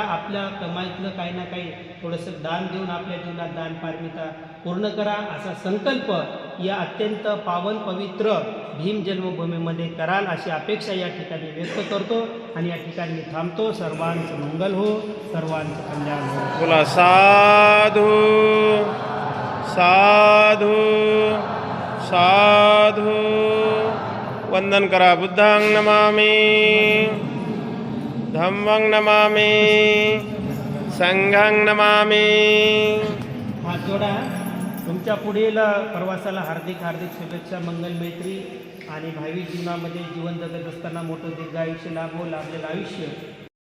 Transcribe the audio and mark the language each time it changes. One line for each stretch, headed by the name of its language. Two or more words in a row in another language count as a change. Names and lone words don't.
Marathi: आपल्या कमाईतलं काही ना काही थोडंसं दान देऊन आपल्या जीवनात दान पारमिता पूर्ण करा, असा संकल्प या अत्यंत पावन पवित्र भीम जन्मभूमीमध्ये कराल अशी अपेक्षा या ठिकाणी व्यक्त करतो आणि या ठिकाणी मी थांबतो. सर्वांचं मंगल हो, सर्वांचं कल्याण हो. बोला
Pali: साधू साधू साधू.
Marathi: वंदन करा.
Pali: बुद्धं नमामि, धम्मं नमामि, संघं नमामि.
Marathi: हात जोडा. तुमच्या पुढील प्रवासाला हार्दिक हार्दिक शुभेच्छा, मंगल मैत्री आणि भावी जीवनामध्ये जीवन जगत असताना मोठं दीर्घ आयुष्य लाभो. लाभलेलं आयुष्य